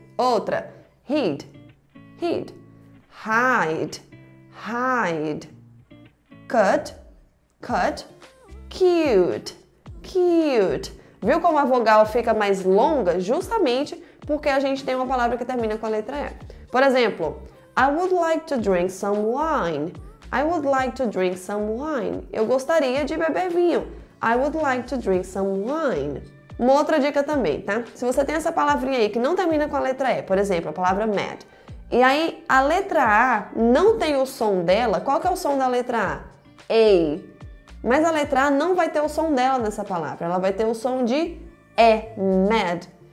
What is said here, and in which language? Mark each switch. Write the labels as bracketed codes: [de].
[pt] Outra, [en] hid, hid. Hide, hide. Cut, cut. Cute, cute. [pt] Viu como a vogal fica mais longa? Justamente porque a gente tem uma palavra que termina com a letra E. Por exemplo, [en] I would like to drink some wine. I would like to drink some wine. [pt] Eu gostaria de beber vinho. [en] I would like to drink some wine. [pt] Uma outra dica também, tá? Se você tem essa palavrinha aí que não termina com a letra E, por exemplo, a palavra mad, e aí a letra A não tem o som dela, qual que é o som da letra A? A. Mas a letra A não vai ter o som dela nessa palavra, ela vai ter o som de E, mad.